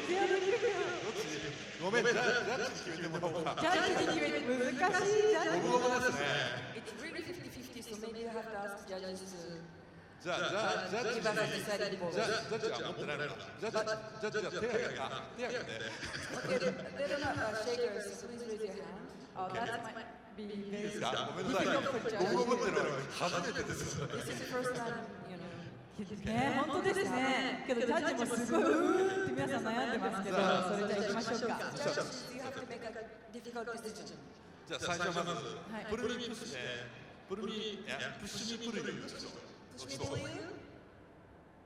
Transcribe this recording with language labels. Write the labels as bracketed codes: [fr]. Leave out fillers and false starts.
[en] It's really 50-50, so maybe you have to ask judges to [ja] じゃあジャッジにジャッジは持ってないのか。ジャッジは手挙げて。 [en] Okay, they're not shakers, so please raise your hand. Oh, that might be [ja] いい [en] very [ja] ですか。ごめんなさい。僕も持ってるの初めてです。 [en] This is the first time, you know. [ja] ね、本当ですね。けどジャッジもすごいって皆さん悩んでますけど、それじゃあ行きましょうか。 [en] Judges, you have to make a difficult decision. [ja] じゃあ最初まずプルミプッシュプルミプッシュミプルユ。 [en] Push me to you. 1, 2, 3, 4, 5. And okay. How many judges by the way?